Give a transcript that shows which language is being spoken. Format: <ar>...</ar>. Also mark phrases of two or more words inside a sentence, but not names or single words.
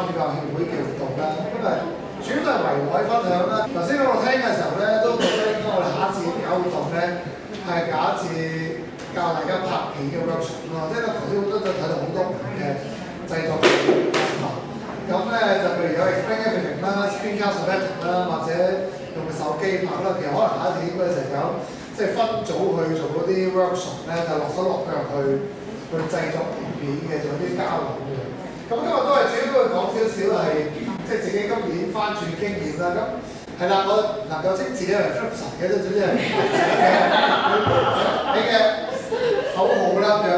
<yue>協會嘅活動啦。咁啊，主要都係圍內分享啦。頭先我聽嘅時候咧，都覺得應該我哋下一次搞活動咧，係搞一次教大家拍片嘅 workshop 咯。即係頭先好多都睇到好多唔同嘅製作嘅方法。咁咧就譬如有</yue> <en>explain everything</en> <yue>啦、</yue> <en>screencast editing</en> <yue>啦，或者用個手機拍啦。其實可能下一次應該就係有即係分組去做嗰啲 workshop 咧，就落手落腳去製作片嘅，做啲交流嘅。咁今日都係主要都會講少少係即係自己今年翻轉經驗啦。咁係啦，我能夠稱自己係 Flipson 嘅，都總之係你嘅口號啦咁樣。</yue>